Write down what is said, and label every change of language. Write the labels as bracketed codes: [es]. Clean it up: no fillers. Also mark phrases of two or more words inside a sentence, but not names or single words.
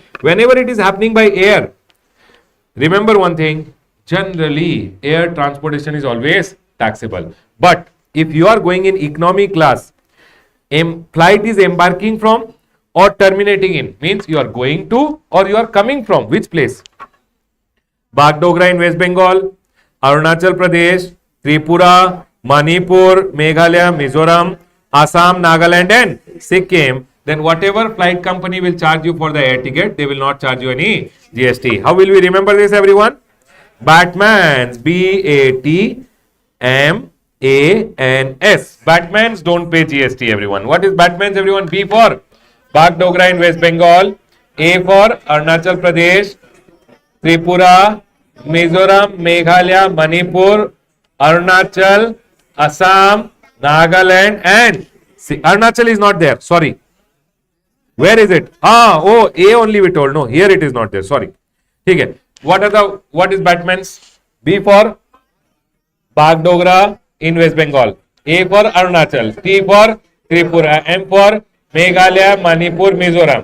[en] Whenever it is happening by air, remember one thing, generally air transportation is always taxable. But if you are going in economy class, flight is embarking from or terminating in, means you are going to or you are coming from which place? Bagdogra in West Bengal, Arunachal Pradesh, Tripura, Manipur, Meghalaya, Mizoram, Assam, Nagaland and Sikkim, then whatever flight company will charge you for the air ticket, they will not charge you any GST. How will we remember this everyone? Batmans, B-A-T-M-A-N-S. Batmans don't pay GST everyone. What is Batmans everyone? B for Bagdogra in West Bengal, A for Arunachal Pradesh, Tripura, Mizoram, Meghalaya, Manipur, Arunachal, Assam, Nagaland and Arunachal is not there. Sorry. Where is it? A only we told. No, here it is not there. Sorry. Okay. What is Batmans? B for Bagdogra in West Bengal. A for Arunachal. T for Tripura. M for Meghalaya, Manipur, Mizoram.